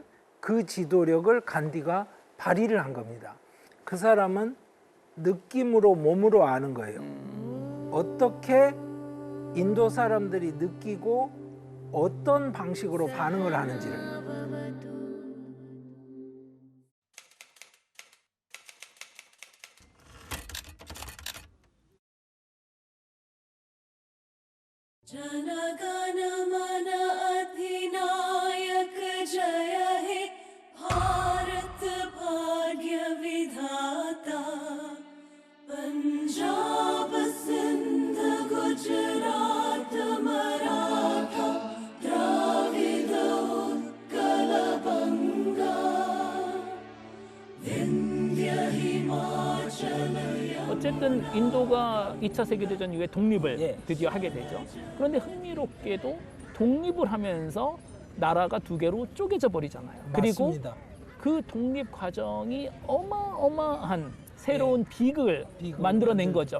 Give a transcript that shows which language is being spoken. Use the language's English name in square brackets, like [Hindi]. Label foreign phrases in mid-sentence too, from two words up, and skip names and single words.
[Korean] 그 지도력을 간디가 발휘를 한 겁니다. 그 사람은 느낌으로 몸으로 아는 거예요. 어떻게 인도 사람들이 느끼고 어떤 방식으로 반응을 하는지를. [Bangla] জনগণমন অধিনায়ক জয় হে ভারত ভাগ্য বিধাতা পঞ্জাব সিন্ধ গুজরাট মরাঠা দ্রাবিড় উৎকল বঙ্গ বিন্ধ্য হিমাচল [Korean] 어쨌든 인도가 2차 세계대전 이후에 독립을 드디어 하게 되죠. 그런데 흥미롭게도 독립을 하면서 나라가 두 개로 쪼개져 버리잖아요. 그리고 맞습니다. 그 독립 과정이 어마어마한 새로운 비극을 만들어낸 거죠.